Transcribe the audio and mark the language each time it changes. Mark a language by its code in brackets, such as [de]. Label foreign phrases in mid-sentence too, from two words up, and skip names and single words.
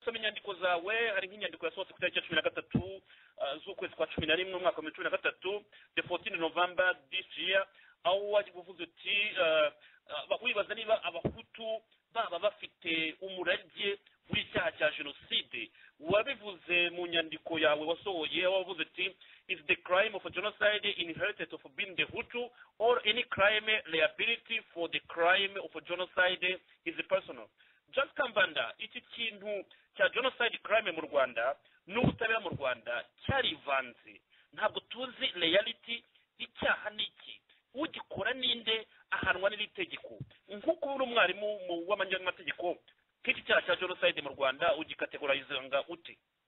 [rw] gusoma inyandiko zawe hari nk'inyandiko yasohotse ku itariki ya 13 z'ukwezi kwa 11 umwaka wa 2013 [en] the 14 November this year [rw] aho waje kuvuza uti wibaza niba abahutu baba bafite umurage w'icyaha cya jenoside. Wabivuze mu nyandiko yawe wasohoye wavuze uti [en] is the crime of a genocide inherited of being the Hutu or any crime liability for the crime of a genocide is personal. [rw] Just Kambanda, iki kintu cya [en] genocide crime [rw] mu Rwanda n'ubutabera mu Rwanda cyarivanze, ntabwo tuzi reality icyaha niki, ugikora ninde, ahanwa n'itegeko. Nkuko uri umwarimu w'amanyamategeko, kiki cyaha cya genocide mu Rwanda ugikategorizanga ute?